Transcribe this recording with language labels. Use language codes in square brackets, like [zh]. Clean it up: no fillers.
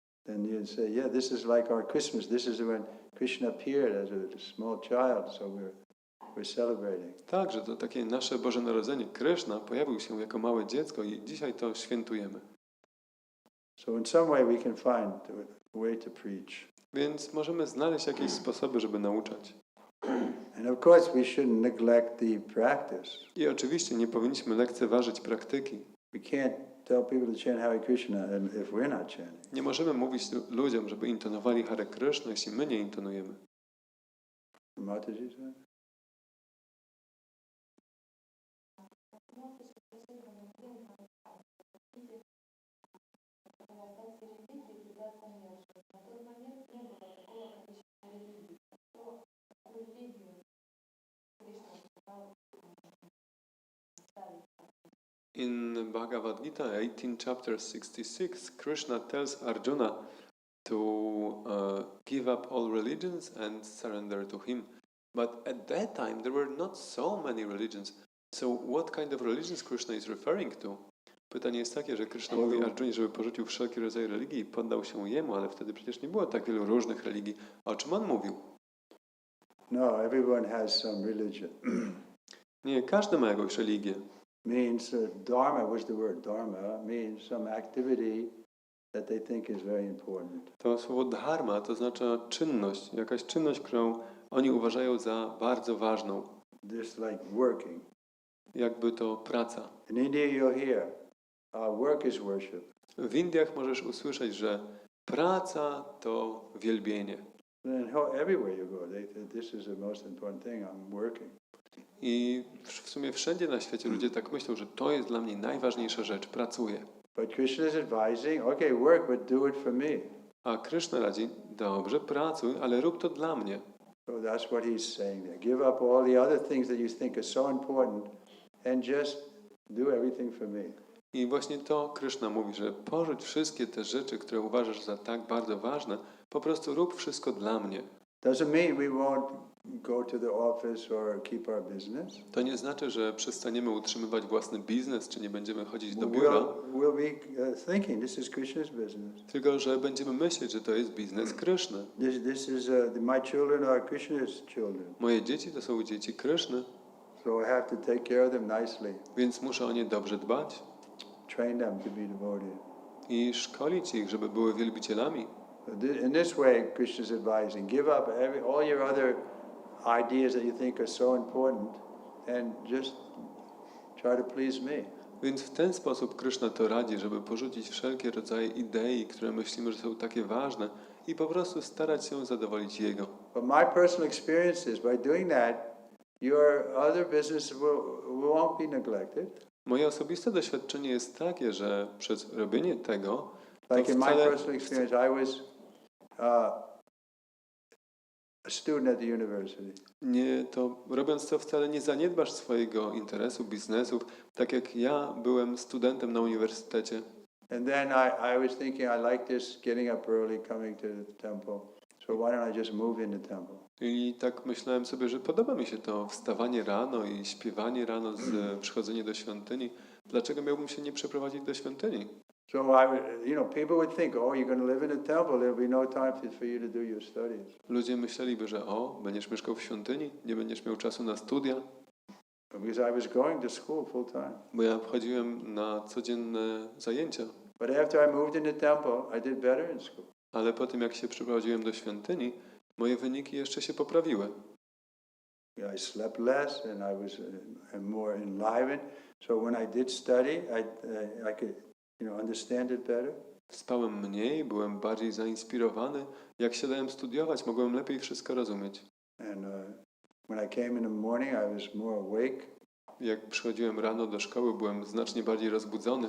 [en] Then you say, yeah, this is like our Christmas. This is when Krishna appeared as a small child, so we're celebrating. [pl] Tak, że to takie nasze Boże Narodzenie. Kryszna pojawił się jako małe dziecko i dzisiaj to świętujemy. [en] So in some way we can find a way to preach. [pl] Więc możemy znaleźć jakieś sposoby, żeby nauczać. [en] And of course we shouldn't neglect the practice. [pl] I oczywiście nie powinniśmy lekceważyć praktyki. [en] We can't tell people to chant Hare Krishna if we're not chanting. [pl] Nie możemy mówić ludziom, żeby intonowali Hare Krishna, jeśli my nie intonujemy. [en] Mataji said? In Bhagavad Gita 18 chapter 66, Krishna tells Arjuna to give up all religions and surrender to him. But at that time there were not so many religions. So what kind of religions Krishna is referring to? [pl] Pytanie jest takie, że Krishna mówi Arjunie, żeby porzucił wszelkie rodzaje religii i poddał się jemu, ale wtedy przecież nie było tak wielu różnych religii. O czym on mówił? [en] No, everyone has some religion. [pl] Nie, każdy ma jakąś religię. [en] Means dharma, what's the word? Dharma means some activity that they think is very important. [pl] To słowo dharma to znaczy czynność, jakaś czynność, którą oni uważają za bardzo ważną. [en] Just like working. [pl] Jakby to praca. [en] In India you'll hear, work is worship. [pl] W Indiach możesz usłyszeć, że praca to wielbienie. [en] And everywhere you go, this is the most important thing, I'm working. [pl] I w sumie wszędzie na świecie ludzie tak myślą, że to jest dla mnie najważniejsza rzecz, pracuję. [en] But Krishna is advising, okay, work, but do it for me. [pl] A Krishna radzi, dobrze, pracuj, ale rób to dla mnie. [en] So that's what he's saying there. Give up all the other things that you think are so important and just do everything for me. [pl] I właśnie to Kryszna mówi, że porzuć wszystkie te rzeczy, które uważasz za tak bardzo ważne, po prostu rób wszystko dla mnie. [en] Doesn't mean we won't go to the office or keep our business. [pl] To nie znaczy, że przestaniemy utrzymywać własny biznes, czy nie będziemy chodzić do biura, [en] We'll be thinking this is Krishna's business. [pl] tylko że będziemy myśleć, że to jest biznes Kryszny. [en] This is my children are Krishna's children. [pl] Moje dzieci to są dzieci Kryszny, [en] So I have to take care of them nicely, [pl] więc muszę o nie dobrze dbać [en] train them to be devoted. [pl] i szkolić ich, żeby były wielbicielami. [en] In this way, Krishna's advising: give up all your other ideas that you think are so important, and just try to please me. [pl] Więc w ten sposób Kryszna to radzi, żeby porzucić wszelkie rodzaje idei, które myślimy, że są takie ważne i po prostu starać się zadowolić Jego. [en] But my personal experience is by doing that, your other business won't be neglected. [pl] Moje osobiste doświadczenie jest takie, że przez robienie tego, to [en] Like in my [pl] wcale, [en] personal experience, I was a student at the university. [pl] robiąc to wcale nie zaniedbasz swojego interesu, biznesów, tak jak ja byłem studentem na uniwersytecie. [en] And then I was thinking, I like this getting up early, coming to the temple. So why don't I just move in the temple? [pl] I tak myślałem sobie, że podoba mi się to wstawanie rano i śpiewanie rano, przychodzenie do świątyni. Dlaczego miałbym się nie przeprowadzić do świątyni? [en] So people would think, oh, you're going to live in a temple, there'll be no time for you to do your studies. [pl] Ludzie myśleliby, że będziesz mieszkał w świątyni, nie będziesz miał czasu na studia, [en] Because I was going to school full time. [pl] bo ja chodziłem na codzienne zajęcia. [en] But after I moved in the temple, I did better in school. [pl] Ale po tym, jak się przeprowadziłem do świątyni, moje wyniki jeszcze się poprawiły. [en] I slept less and I was more enlivened. So when I did study, I could, understand it better. [pl] Spałem mniej, byłem bardziej zainspirowany. Jak siadałem studiować, mogłem lepiej wszystko rozumieć. [en] And when I came in the morning, I was more awake. [pl] Jak przychodziłem rano do szkoły, byłem znacznie bardziej rozbudzony